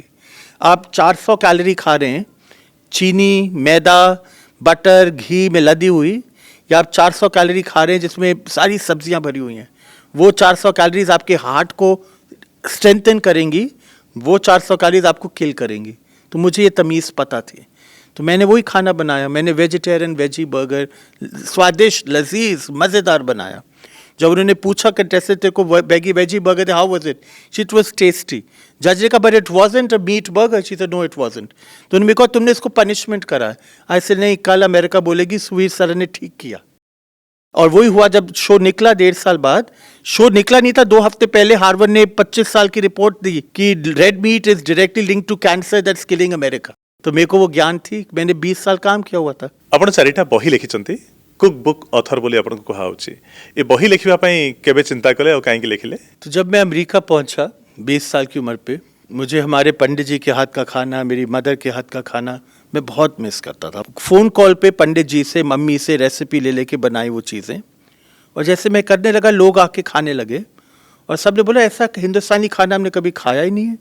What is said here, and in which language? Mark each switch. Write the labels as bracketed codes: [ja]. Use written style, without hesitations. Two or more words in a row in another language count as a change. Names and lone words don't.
[hi] आप 400 कैलोरी खा रहे हैं चीनी, मैदा, बटर, घी में लदी हुई, या आप 400 कैलोरी खा रहे हैं जिसमें सारी सब्जियां भरी हुई हैं, वो 400 कैलोरीज आपके हार्ट को स्ट्रेंथन करेंगी, वो 400 कैलोरीज आपको किल करेंगी। तो मुझे ये तमीज़ पता थी, तो मैंने वही खाना बनाया। मैंने वेजिटेरियन वेजी बर्गर स्वादिष्ट, लजीज, मज़ेदार बनाया। जब उन्होंने पूछा कंटेस्टेंट तेरे को वेजी बर्गर थे, [en] How was it? It was tasty. [hi] जज ने कहा [en] But it wasn't a meat burger. She said no it wasn't. [hi] तो उन्होंने कहा तुमने इसको पनिशमेंट करा है। ऐसे नहीं, कल अमेरिका बोलेगी सुवीर सर ने ठीक किया। और वही हुआ जब शो निकला 1.5 साल बाद। शो निकला नहीं था, 2 हफ्ते पहले हार्वर्ड ने 25 साल की रिपोर्ट दी कि [en] Red meat is directly linked to cancer that's killing America. [hi] तो मेरे को वो ज्ञान थी, मैंने 20 साल काम किया हुआ था। [or] ଆପଣ ଚାରିଟା ବହି ଲେଖିଛନ୍ତି, [en] cook book author [or] ବୋଲି ଆପଣଙ୍କୁ କୁହାହେଉଛି। ଏ ବହି ଲେଖିବା ପାଇଁ କେବେ ଚିନ୍ତା କଲେ ଆଉ କାହିଁକି ଲେଖିଲେ? [hi] तो जब मैं अमेरिका पहुंचा 20 साल की उम्र पे, मुझे हमारे पंडित जी के हाथ का खाना, मेरी मदर के हाथ का खाना मैं बहुत मिस करता था। [en] phone call [hi] पे पंडित जी से, मम्मी से रेसिपी ले लेके बनाई वो चीज़ें, और जैसे मैं करने लगा लोग आके खाने लगे, और सब ने बोला ऐसा हिंदुस्तानी खाना हमने कभी खाया ही नहीं है।